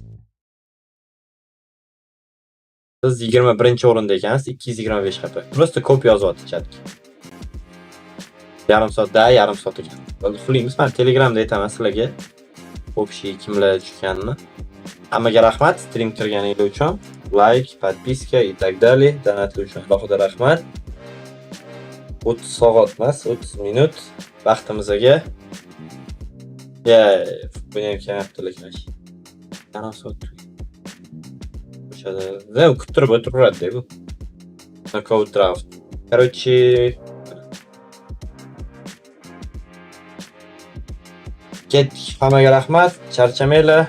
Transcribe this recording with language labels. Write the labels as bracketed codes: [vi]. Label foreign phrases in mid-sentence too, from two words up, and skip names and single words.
[uz] Siz 21-o'rinda ekansiz, 225 HP. Просто ko'p yozyapti chatga. Yarim soatda, yarim soat ekan. Xulimiz, men Telegramda aytaman sizlarga. Общий kimlar tushganini. Hammaga rahmat, stream kirganingiz uchun. [ru] Like, подписка и так далее. [uz] Donatlar uchun alohida rahmat. 30 soat emas, 30 minut vaqtimizga. Buni ham kamapti lekin. Yarim soat. O'shada, kuttirib o'tiradi bu. Knockout draft. Короче, ketdik. Hammaga rahmat. Charchamanglar.